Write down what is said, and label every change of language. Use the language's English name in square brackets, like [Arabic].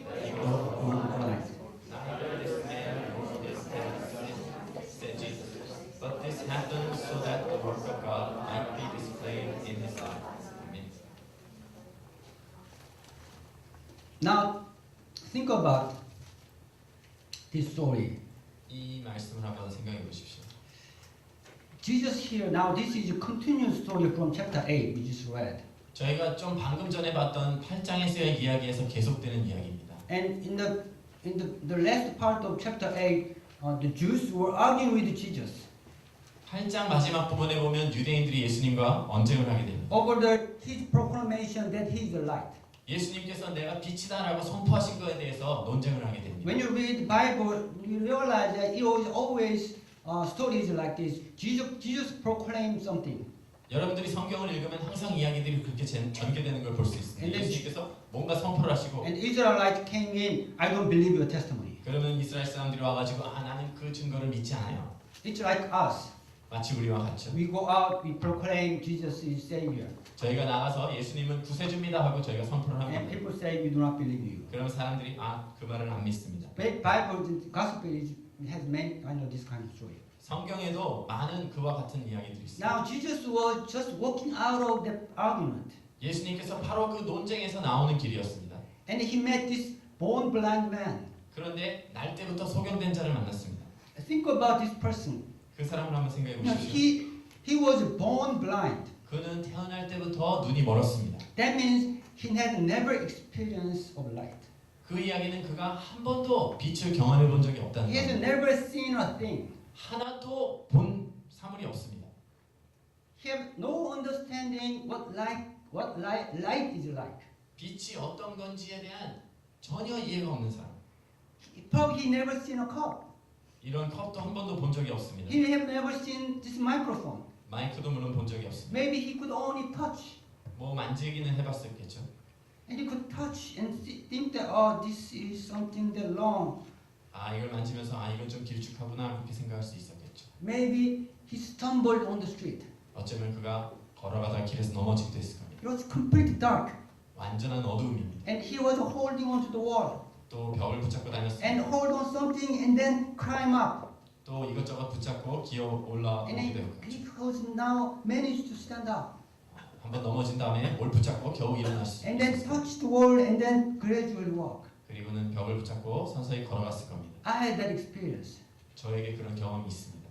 [English] He replied, neither this man nor his parents sinned, said Jesus. But this happened so that the work of God might be displayed in his life. Amen. Now, think about this story. [Korean] 이 말씀을 한번 생각해 보십시오. [English] Jesus here, now this is a continuous story from chapter 8 we just read. [Korean] 저희가 좀 방금 전에 봤던 8장에서의 이야기에서 계속되는 이야기입니다. [English] And in the last part of chapter 8, the Jews were arguing with Jesus [Korean] 8장 마지막 부분에 보면 유대인들이 예수님과 언쟁을 하게 됩니다. [English] over his proclamation that he is the light. [Korean] 예수님께서 내가 빛이다라고 선포하신 것에 대해서 논쟁을 하게 됩니다. [English] When you read the Bible, you realize that it was always stories like this. Jesus proclaimed something. [Korean] 여러분들이 성경을 읽으면 항상 이야기들이 그렇게 전개되는 걸 볼 수 있습니다. [English] And then- [Korean] 예수님께서 뭔가 선포를 하시고 [English] And Israelites came in, I don't believe your testimony. [Korean] 그러면 이스라엘 사람들이 와가지고 나는 그 증거를 믿지 않아요. [English] It's like us. [Korean] 마치 우리와 같죠. [English] We go out, we proclaim Jesus is Savior. [Korean] 저희가 나가서 예수님은 구세주입니다 하고 저희가 선포를 [English] And [Korean] 합니다. [English] people say we do not believe you. [Korean] 그러면 사람들이 그 말을 안 믿습니다. [English] Bible, the Gospel has many kind of this kind of story. [Korean] 성경에도 많은 그와 같은 이야기들이 있습니다. [English] Now Jesus was just walking out of that argument, [Korean] 예수님께서 바로 그 논쟁에서 나오는 길이었습니다. [English] and he met this born blind man. [Korean] 그런데 날 때부터 소경된 자를 만났습니다. [English] Think about this person. [Korean] 그 사람을 한번 생각해 [English] You know, [Korean] 보십시오. [English] he was born blind. [Korean] 그는 태어날 때부터 눈이 멀었습니다. [English] That means he had never experienced of light. [Korean] 그 이야기는 그가 한 번도 빛을 경험해 본 적이 없다는 [English] He has [Korean] 겁니다. [English] never seen a thing. [Korean] 하나도 본 사물이 없습니다. [English] He have no understanding what light is like. [Korean] 빛이 어떤 건지에 대한 전혀 이해가 없는 사람. [English] Probably he never seen a cup. [Korean] 이런 컵도 한 번도 본 적이 없습니다. [English] He have never seen this microphone. [Korean] 마이크도 물론 본 적이 없습니다. [English] Maybe he could only touch. [Korean] 뭐 만지기는 해봤었겠죠. [English] And he could touch and think that, oh, this is something that long. [Korean] 아, 이걸 만지면서 아, 이건 좀 길쭉하구나 그렇게 생각할 수 있었겠죠. [English] Maybe he stumbled on the street. [Korean] 어쩌면 그가 걸어가다 길에서 넘어지기도 했을 겁니다. [English] It was completely dark. [Korean] 완전한 어두움입니다. [English] And he was holding onto the wall. [Korean] 또 벽을 붙잡고 다녔습니다. [English] And hold on something and then climb up. [Korean] 또 이것저것 붙잡고 기어 [English] And [Korean] 올라오기도 [English] then [Korean] 했고 [English] he was now managed to stand up. [Korean] 한번 넘어진 다음에 뭘 붙잡고 겨우 일어날 수 [English] And then [Korean] 있었습니다. [English] touch the wall and then gradually walk. [Korean] 그리고는 벽을 붙잡고 서서히 걸어갔을 겁니다. [English] I had that experience. [Korean] 저에게 그런 경험이 있습니다.